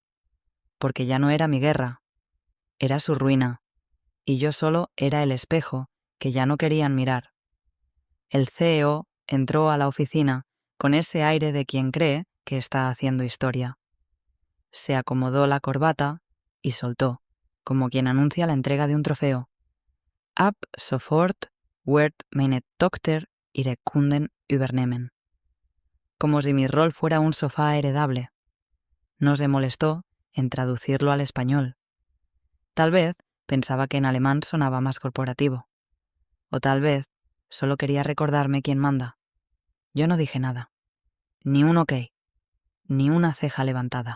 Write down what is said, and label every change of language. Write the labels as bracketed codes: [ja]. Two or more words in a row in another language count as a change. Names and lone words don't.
[es] Porque ya no era mi guerra, era su ruina, y yo solo era el espejo que ya no querían mirar. El CEO entró a la oficina con ese aire de quien cree que está haciendo historia. Se acomodó la corbata y soltó, como quien anuncia la entrega de un trofeo: [de] «Ab sofort wird meine Tochter ihre Kunden übernehmen». [es] Como si mi rol fuera un sofá heredable. No se molestó en traducirlo al español. Tal vez pensaba que en alemán sonaba más corporativo. O tal vez solo quería recordarme quién manda. Yo no dije nada. Ni un ok. Ni una ceja levantada.